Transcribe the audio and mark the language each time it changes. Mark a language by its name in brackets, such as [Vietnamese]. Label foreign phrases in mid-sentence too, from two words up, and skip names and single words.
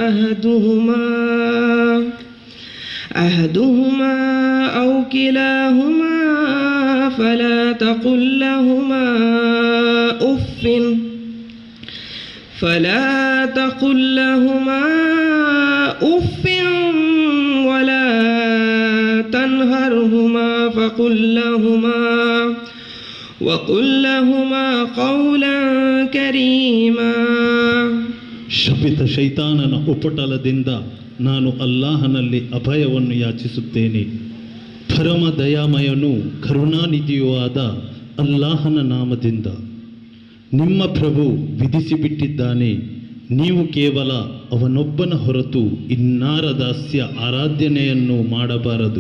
[Arabic] أحدهما أو كلاهما فلا تقل لهما أف ولا تنهرهما وقل لهما قولا كريما. [Kannada] ಶಪಿತ ಶೈತಾನನ ಉಪಟಳದಿಂದ ನಾನು ಅಲ್ಲಾಹನಲ್ಲಿ ಅಭಯವನ್ನು ಯಾಚಿಸುತ್ತೇನೆ. ಪರಮ ದಯಾಮಯನೂ ಕರುಣಾನಿಧಿಯೂ ಆದ ಅಲ್ಲಾಹನ ನಾಮದಿಂದ. ನಿಮ್ಮ ಪ್ರಭು ವಿಧಿಸಿಬಿಟ್ಟಿದ್ದಾನೆ, ನೀವು ಕೇವಲ ಅವನೊಬ್ಬನ ಹೊರತು ಇನ್ನಾರ ದಾಸ್ಯ ಆರಾಧನೆಯನ್ನು ಮಾಡಬಾರದು.